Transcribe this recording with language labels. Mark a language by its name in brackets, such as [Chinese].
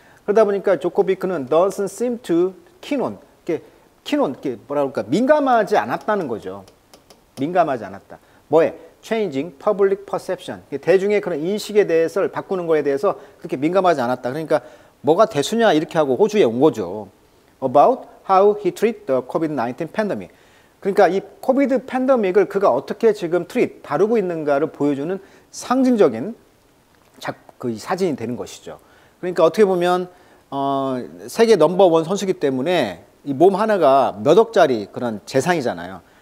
[Korean] 그러다 보니까 조코비크는 [English] doesn't seem to keen on, [Korean] 이렇게 뭐라 그럴까, 민감하지 않았다는 거죠. 민감하지 않았다. 뭐에? [English] Changing public perception. [Korean] 대중의 그런 인식에 대해서 바꾸는 거에 대해서 그렇게 민감하지 않았다. 그러니까 뭐가 대수냐 이렇게 하고 호주에 온 거죠. [English] About how he treat the COVID-19 pandemic. [Korean] 그러니까 이 코비드 팬데믹을 그가 어떻게 지금 다루고 있는가를 보여주는 상징적인 그 사진이 되는 것이죠. 그러니까 어떻게 보면 세계 넘버원 선수기 때문에 이 몸 하나가 몇 억짜리 그런 재산이잖아요.